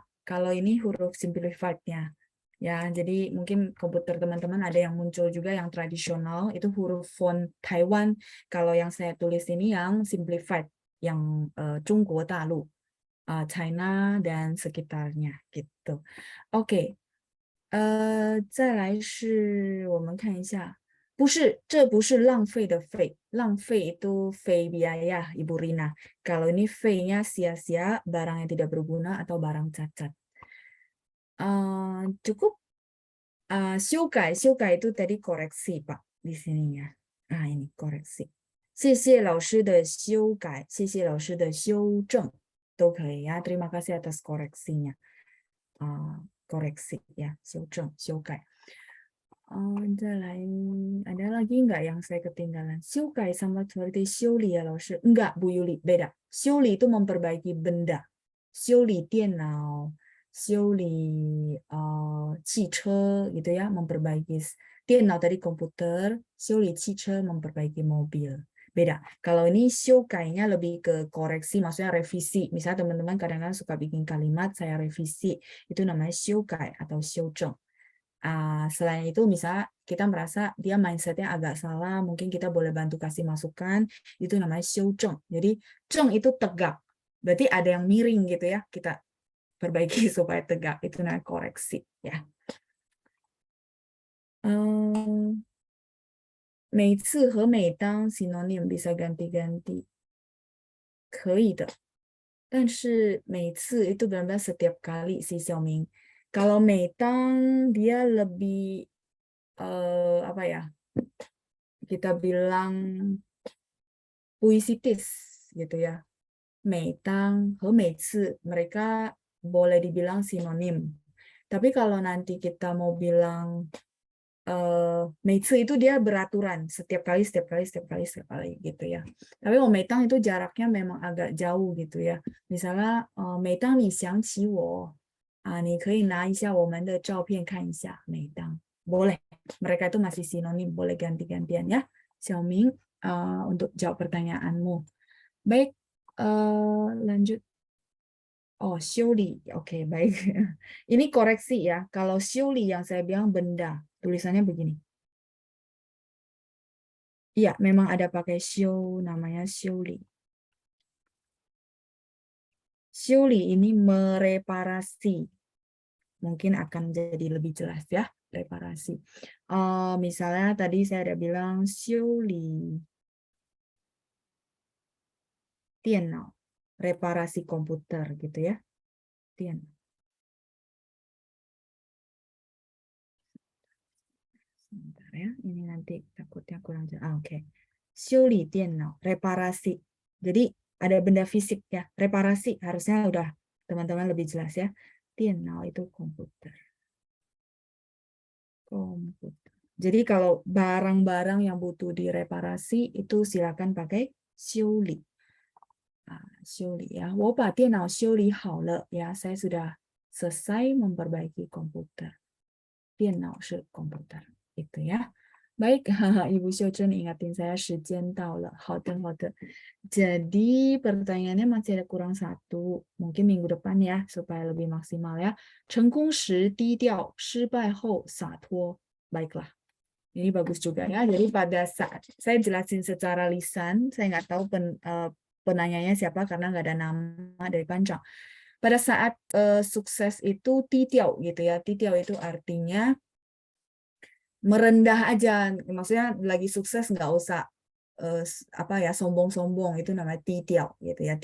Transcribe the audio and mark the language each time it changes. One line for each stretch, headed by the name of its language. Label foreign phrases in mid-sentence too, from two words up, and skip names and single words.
Indonesian: Kalau ini huruf simplified-nya. Ya, jadi mungkin komputer teman-teman ada yang muncul juga yang tradisional, itu huruf font Taiwan. Kalau yang saya tulis ini yang simplified, yang Zhongguo Dalu, China dan sekitarnya gitu. Oke,
Chinese: 再来是我们看一下，不是，这不是浪费的费，浪费
Indonesian: itu fei biaya, Ibu Rina. Kalau ini fei-nya sia-sia, barang yang tidak berguna atau barang cacat. Cukup. 修改 itu tadi koreksi Pak di sininya. Ini koreksi.
Chinese: 谢谢老师的修改，谢谢老师的修正都可以呀。
Indonesian: Terima kasih atas koreksinya. Koreksi ya,
Chinese: 修正修改。
Indonesian: 再来 ada lagi nggak yang saya ketinggalan? 修改 sama seperti 修理 ya, 老师? Enggak, Bu Yuli, beda. 修理 itu memperbaiki benda.
Chinese: 修理电脑, 修理 汽车
Indonesian: gitu ya, memperbaiki 电脑 tadi komputer,
Chinese: 修理汽车
Indonesian: memperbaiki mobil. Beda. Kalau ini 修改-nya lebih ke koreksi, maksudnya revisi. Misalnya teman-teman kadang-kadang suka bikin kalimat, saya revisi. Itu namanya 修改 atau 修正. Selain itu, misalnya kita merasa dia mindsetnya agak salah, mungkin kita boleh bantu kasih masukan, itu namanya 修正. Jadi, 正 itu tegak. Berarti ada yang miring gitu ya, kita perbaiki supaya tegak. Itu namanya koreksi. Ya.
Chinese: 每次和每当
Indonesian: sinonim bisa ganti-ganti.
Chinese: 可以的。但是每次
Indonesian: itu benar-benar setiap kali si Xiaoming. Kalau Meitang dia lebih apa ya? Kita bilang puisitis gitu ya.
Chinese: Meitang 和每次
Indonesian: mereka boleh dibilang sinonim. Tapi kalau nanti kita mau bilang 每次 itu dia beraturan setiap kali gitu ya. Tapi kalau 每当 itu jaraknya memang agak jauh gitu ya.
Chinese: Misalnya 每当你想起我你可以拿一下我们的照片看一下每当 boleh.
Indonesian: Mereka itu masih sinonim, boleh ganti-gantian ya. Xiaoming untuk jawab pertanyaanmu. Baik, lanjut. Oh, 修理. Oke, baik. Ini koreksi ya. Kalau 修理 yang saya bilang benda, tulisannya begini. Iya, memang ada pakai 修, namanya 修理. 修理 ini mereparasi. Mungkin akan jadi lebih jelas ya, reparasi. Misalnya tadi saya ada bilang
Chinese: 修理 电脑,
Indonesian: reparasi komputer gitu ya. 电脑. Sebentar ya, ini nanti takutnya kurang jelas. Oke.
Chinese: 修理 电脑,
Indonesian: reparasi. Jadi ada benda fisik ya, reparasi harusnya udah teman-teman lebih jelas ya. 电脑 itu komputer. Komputer. Jadi kalau barang-barang yang butuh direparasi itu silakan pakai 修理. 修理 ya.
Chinese: 我把电脑修理好了
Indonesian: ya, saya sudah selesai memperbaiki komputer.
Chinese: 电脑 是
Indonesian: komputer. Itu ya. Baik, Ibu Xiuchen ingatin saya
Chinese: 时间到了. 好的.
Indonesian: Jadi pertanyaannya masih ada kurang satu. Mungkin minggu depan ya, supaya lebih maksimal ya.
Chinese: 成功时低调,失败后洒脱.
Indonesian: Baiklah. Ini bagus juga ya. Jadi pada saat saya jelasin secara lisan, saya nggak tahu penanyanya siapa karena nggak ada nama dari panjang. Pada saat sukses itu titiau gitu ya. Titiau itu artinya merendah aja, maksudnya lagi sukses nggak usah apa ya sombong-sombong, itu namanya titiao gitu ya.